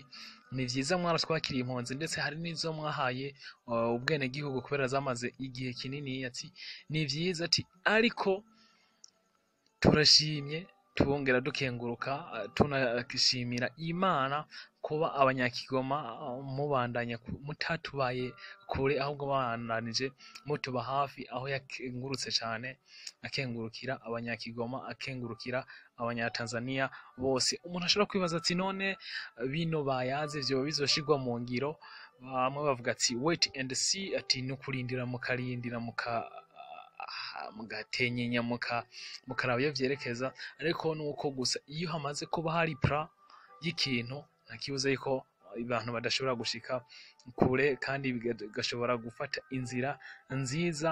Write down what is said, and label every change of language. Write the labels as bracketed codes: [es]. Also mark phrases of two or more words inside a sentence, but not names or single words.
[rn] ni vyiza mwaratwakiriye impunzi, ndetse hari n'izo mwahaye ubwene gihugu kubera zamaze igihe kinini, ati ni vyiza, ati ariko turashimye tubongera dukenguruka, tunashimira Imana kuba abanyakigoma mubandanya mutatubaye kure, ahubwo bandanije mutuba hafi, aho yakengurutse cane, akengurukira abanyakigoma, akengurukira abanyatanzania bose. Umuntu ashobora kwibaza ati none bino bayaze vyo bizoshirwa mu ngiro? Bamwe bavuga ati [en] wait and see, [rn] ati nukurindira mukarindira mugatenyenya mukaraba iyo vyerekeza. Ariko nuko gusa iyo hamaze kuba hari plan y'ikintu, ntakibuza yuko abantu badashobora gushika kure, kandi bigashobora gufata inzira nziza.